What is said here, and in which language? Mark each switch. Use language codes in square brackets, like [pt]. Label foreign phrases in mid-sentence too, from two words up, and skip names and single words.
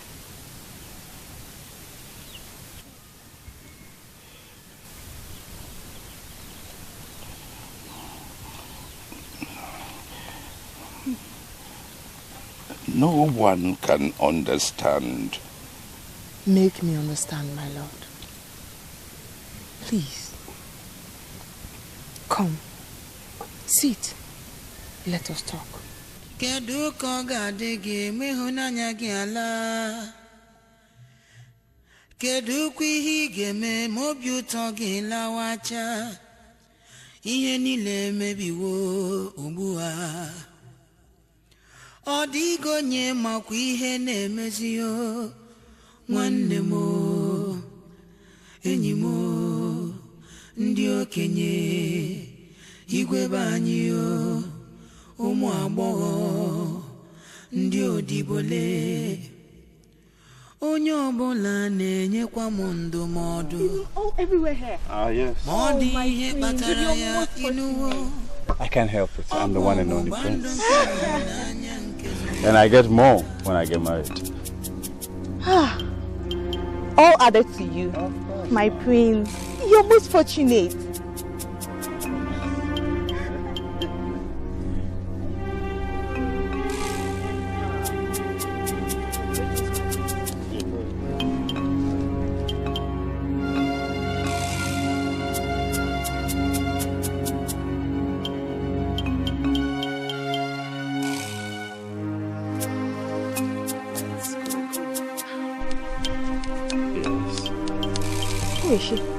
[en] No one can understand. Make me understand, my lord. Please. Come. Sit. Let us talk. [ig] Kedu ka ga-adị gị ma ịhụnanya gị ala? Kedu kwa ihe ị ga-eme ma obi ụtọ gị lawacha? Ihe niile emebiwo ugbu a. Ọ dịghị onye makwa ihe na-emezi o, nwanne m o, enyi m o, ndị okenye, igwe be anyị o, ụmụ agbọghọ, ndị odibole, onye ọbụla na-enyekwa m ndụmọdụ. [en] All everywhere here. Yes. [ig] Ma ọ dị ihe kpatara ya inuwo. [en] I can't help it. I'm the one and only prince. And I get more when I get married. All added to you, my prince. You're most fortunate. Who is she?